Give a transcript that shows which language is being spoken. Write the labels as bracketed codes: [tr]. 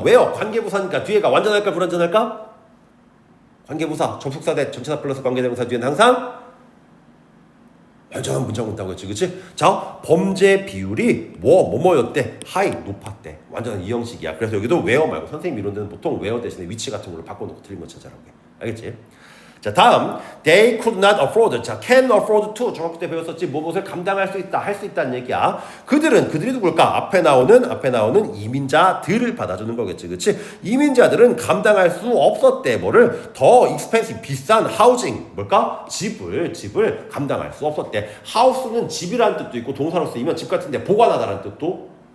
[ko] where 관계부사니까 뒤에가 완전할까 불완전할까? 관계부사 접속사 대 전치사 플러스 관계대명사 뒤에는 항상 완전한 문장 온다고 했지, 그치? 자, 범죄 비율이 뭐였대? 하이, 높았대. 완전한 이 형식이야. 그래서 여기도 where 말고 선생님 이론들은 보통 where 대신에 위치 같은 걸로 바꿔놓고 틀린 거 찾아라고 해. 알겠지? 자, 다음 [en] they could not afford. [ko] 자, [en] can afford to [ko] 중학교 때 배웠었지. 무엇을 감당할 수 있다, 할 수 있다는 얘기야. 그들이 누굴까? 앞에 나오는 이민자들을 받아주는 거겠지, 그렇지? 이민자들은 감당할 수 없었대. 뭐를 더 expensive 비싼 housing 뭘까? 집을 감당할 수 없었대. house는 집이라는 뜻도 있고 동사로 쓰이면 집 같은데 보관하다라는 뜻도.